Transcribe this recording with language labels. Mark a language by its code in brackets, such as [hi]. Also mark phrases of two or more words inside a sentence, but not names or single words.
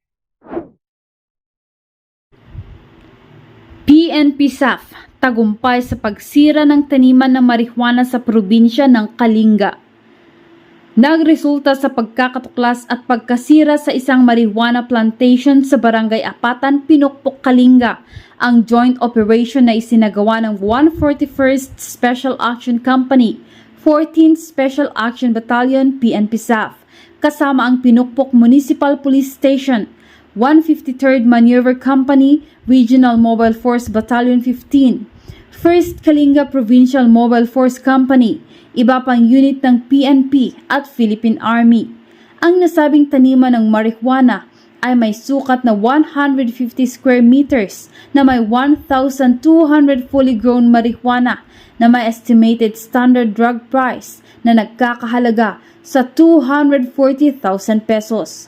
[tl] PNP SAF, tagumpay sa pagsira ng taniman ng marijuana sa probinsya ng Kalinga. Nagresulta sa pagkakatuklas at pagkasira sa isang [en] marijuana plantation [tl] sa Barangay Apatan, Pinukpok, Kalinga, ang [en] joint operation [tl] na isinagawa ng 141st Special Action Company, 14th Special Action Battalion, PNP SAF, kasama ang Pinukpok Municipal Police Station, 153rd Maneuver Company, Regional Mobile Force Battalion 15, 1st Kalinga Provincial Mobile Force Company, iba pang unit ng PNP at Philippine Army. Ang nasabing taniman ng marijuana ay may sukat na 150 [en] square meters [tl] na may 1,200 [en] fully grown marijuana [tl] na may [en] estimated standard drug price [tl] na nagkakahalaga sa 240,000 pesos.